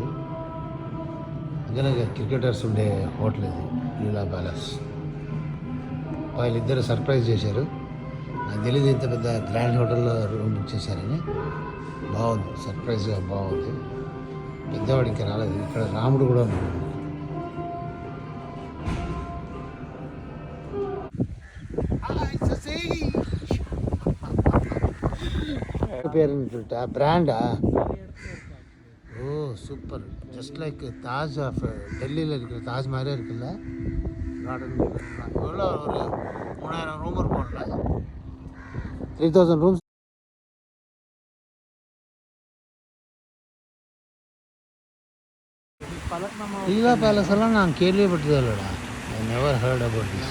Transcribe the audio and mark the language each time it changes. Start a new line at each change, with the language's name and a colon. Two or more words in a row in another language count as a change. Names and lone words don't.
Telugu: అందుకనే క్రికెటర్స్ ఉండే హోటల్ ఇది లీలా ప్యాలెస్. వాళ్ళిద్దరు సర్ప్రైజ్ చేశారు. నాకు తెలియదు ఇంత పెద్ద గ్రాండ్ హోటల్లో రూమ్ బుక్ చేశారని. బాగుంది, సర్ప్రైజ్గా బాగుంది. పెద్దవాడు ఇంకా రాలేదు. ఇక్కడ రాముడు కూడా ఉన్నాడు.
Tamil: பேர் பிராண்டா? ஓ சூப்பர்.
English: just like
Tamil: தாஜ் ஆஃப் டெல்லியில் இருக்கிற தாஜ் மாதிரியே இருக்குல்ல கார்டன். எவ்வளோ ஒரு 3000 ரூம் இருக்கும்ல, 3000 ரூம்ஸ். லீலா பேலஸ் எல்லாம் நான் கேள்விப்பட்டதே இல்லைடா.
English: I never heard about this.